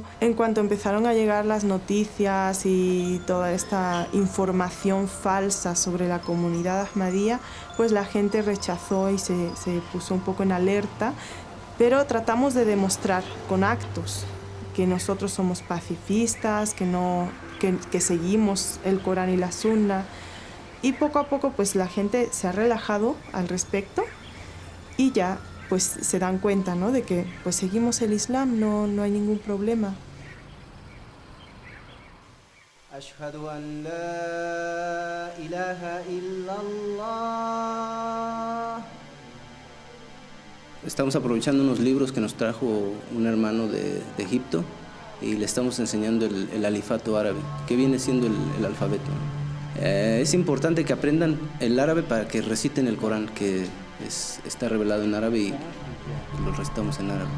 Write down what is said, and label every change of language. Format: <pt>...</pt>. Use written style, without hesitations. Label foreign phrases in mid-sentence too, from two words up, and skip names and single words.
<es>En cuanto empezaron a llegar las noticias y toda esta información falsa sobre la comunidad ahmadía, pues la gente rechazó y se puso un poco en alerta, pero tratamos de demostrar con actos que nosotros somos pacifistas, que seguimos el Corán y la Sunna. Y poco a poco pues la gente se ha relajado al respecto y ya pues se dan cuenta, ¿no?, de que pues seguimos el Islam, no hay ningún problema.</es> <ar>أشهد أن لا إله إلا الله.</ar> <es>Estamos aprovechando unos libros que nos trajo un hermano de Egipto y le estamos enseñando el alifato árabe, que viene siendo el alfabeto. Es importante que aprendan el árabe para que reciten el Corán, que está revelado en árabe y lo recitamos en árabe.</es>